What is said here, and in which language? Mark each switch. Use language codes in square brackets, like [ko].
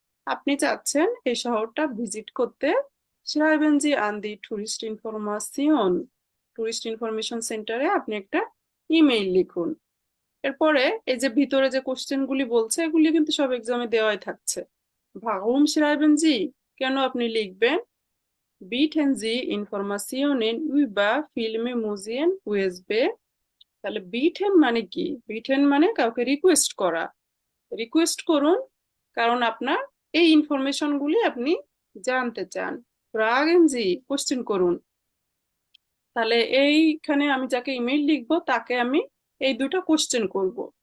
[bn] আপনি চাচ্ছেন এই শহরটা ভিজিট করতে। [de] schreiben Sie an die Touristinformation, [bn] tourist information সেন্টারে আপনি একটা ইমেইল লিখুন। এরপরে এই যে ভিতরে যে কোশ্চেন গুলি বলছে এগুলি কিন্তু সব এক্সামে দেওয়াই থাকছে। [de] warum schreiben Sie, [bn] কেন আপনি লিখবেন। [de] bieten Sie Informationen über Filme, Museen, USB। [bn] তাহলে বিটেন মানে কি, বিটেন মানে কাউকে রিকোয়েস্ট করা। রিকোয়েস্ট করুন, কারণ আপনার এই ইনফরমেশন গুলি আপনি জানতে চান। ফ্রাগেন জি, কোশ্চেন করুন। তাহলে এইখানে আমি যাকে ইমেইল লিখবো তাকে আমি এই দুটো কোশ্চেন করব।